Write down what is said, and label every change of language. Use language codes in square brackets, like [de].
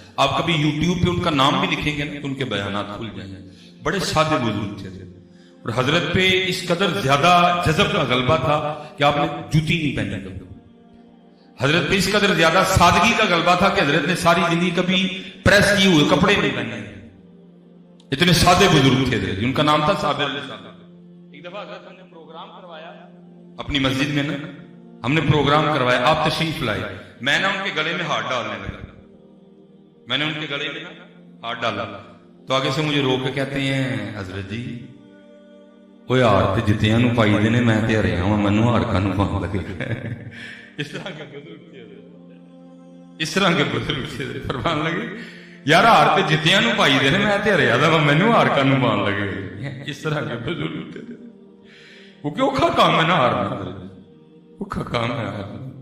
[ur] آپ کبھی یوٹیوب پہ ان کا نام بھی لکھیں گے تو ان کے بیانات کھل جائیں. بڑے سادے بزرگ تھے اور حضرت پہ اس قدر زیادہ جذب کا غلبہ تھا کہ آپ نے جوتی نہیں پہنی کبھی. حضرت پہ اس قدر زیادہ سادگی کا غلبہ تھا کہ حضرت نے ساری زندگی کبھی پریس کیے ہوئے کپڑے نہیں پہنے. اتنے سادے بزرگ تھے ان کا نام تھا صابر علی صابر. ایک دفعہ حضرت ہم نے پروگرام کروایا اپنی مسجد میں نا، ہم نے پروگرام کروایا، آپ تشریف لائے. میں نے ان کے گلے میں ہاتھ ڈالنے لگا، میں نے ان کے گلے میں ہاتھ ڈالا تو آگے سے مجھے روک کے کہتے ہیں [pa] حضرت جی وہ ہار تے جتیاں نو پائی دے نے، میں تے ہریا ہاں، منو ہار کانو پاؤں لگے. [ur] اس طرح کے بزرگ تھے فرمان لگے [pa] یار ہار تے جتیاں نو پائی دے نے، میں تے ہریا دا منو ہار کانو پاؤں لگے. [ur] اس طرح کے بزرگ تھے. وہ کہ [pa] اوکھا کام ہے نا ہارنا، [ur] اوکھا کام ہے ہارنا.